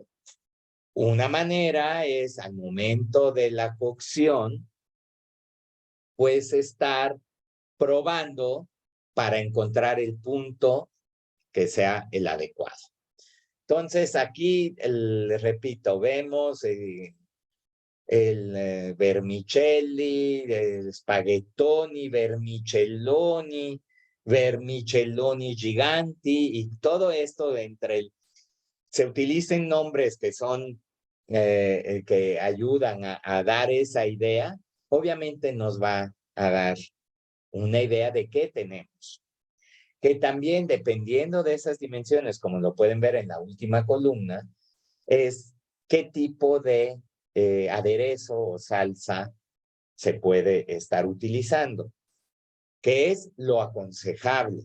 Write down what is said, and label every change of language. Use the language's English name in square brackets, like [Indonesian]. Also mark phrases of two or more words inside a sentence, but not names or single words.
[Spanish] Una manera es al momento de la cocción, pues estar probando para encontrar el punto que sea el adecuado. Entonces aquí, repito, vemos el vermicelli, el spaghettoni, vermicelloni, vermicelloni giganti y todo esto se utilizan nombres que son que ayudan a dar esa idea, obviamente nos va a dar una idea de qué tenemos. Que también dependiendo de esas dimensiones, como lo pueden ver en la última columna, es qué tipo de aderezo o salsa se puede estar utilizando, que es lo aconsejable.